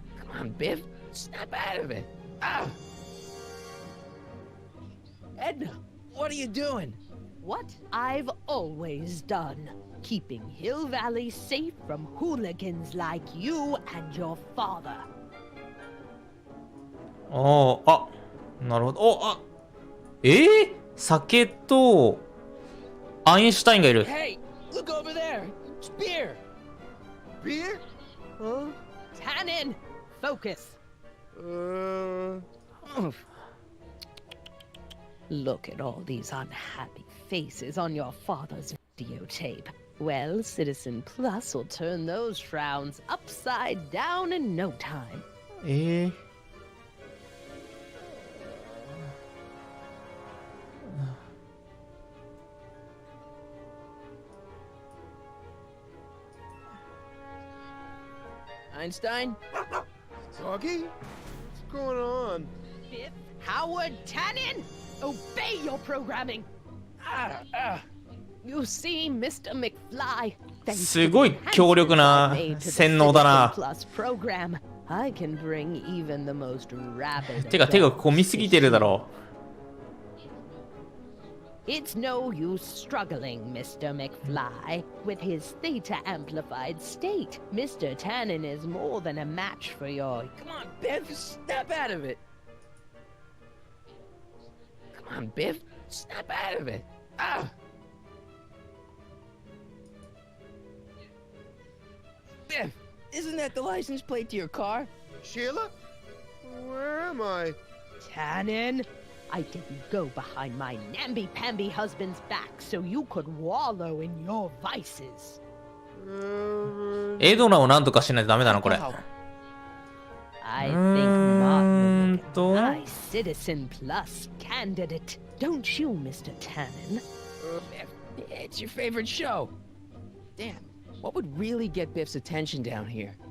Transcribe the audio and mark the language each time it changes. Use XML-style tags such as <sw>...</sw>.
<en>Come on, Biff. Snap out of it. Ah! Edna, what are you doing? What I've always done. Keeping Hill Valley safe from hooligans like you and your father.</en> <ja>おー、あ、なるほど。お、あ、酒とアインシュタインがいる。</ja> <en>Hey, look over there. It's beer. Beer? Huh? Tannen, focus. Look at all these unhappy faces on your father's videotape. Well, Citizen Plus will turn those frowns upside down in no time.</en> <ja>アインシュタイン</ja> <en>Doggy? What's going on? Biff Howard Tannen! Obey your programming! You see, Mr. McFly.</en> <ja>すごい強力な洗脳だな。</ja> <en>Plus program. I can bring even the most rabid.</en> <ja>てか手が込みすぎてるだろ。</ja> <en>It's no use struggling, Mr. McFly. With his theta-amplified state, Mr. Tannen is more than a match for your... Come on, Biff, snap out of it. Come on, Biff, snap out of it. Ah! Biff, isn't that the license plate to your car? Sheila? Where am I? Tannen, I didn't go behind my namby-pamby husband's back so you could wallow in your vices.</en> <ja>エドナをなんとかしないとダメだなこれ。</ja> <en>I think Martin will be a high Citizen Plus candidate. Don't you, Mr. Tannen? It's your favorite show. Damn, what would really get Biff's attention down here?</en>